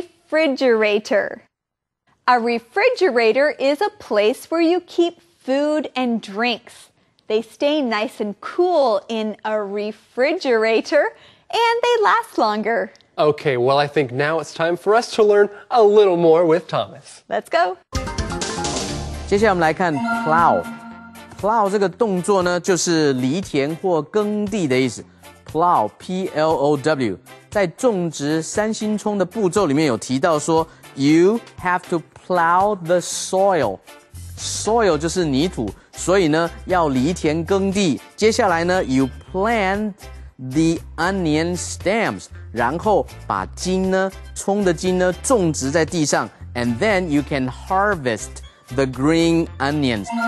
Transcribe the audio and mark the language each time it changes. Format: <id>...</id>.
<en>Refrigerator. A refrigerator is a place where you keep food and drinks. They stay nice and cool in a refrigerator, and they last longer. Okay, well, I think now it's time for us to learn a little more with Thomas. Let's go.</en> <zh>接下来我们来看 plow。plow 这个动作呢，就是犁田或耕地的意思。 plow P-L-O-W 在种植三星葱的步骤里面有提到说 ，</zh> <en>you have to plow the soil。</en> <zh>soil 就是泥土，所以呢要犁田耕地。接下来呢</zh> <en>，you plant the onion stems，</en> <zh>然后把葱的茎呢种植在地上</zh> <en>，and then you can harvest the green onions.</en>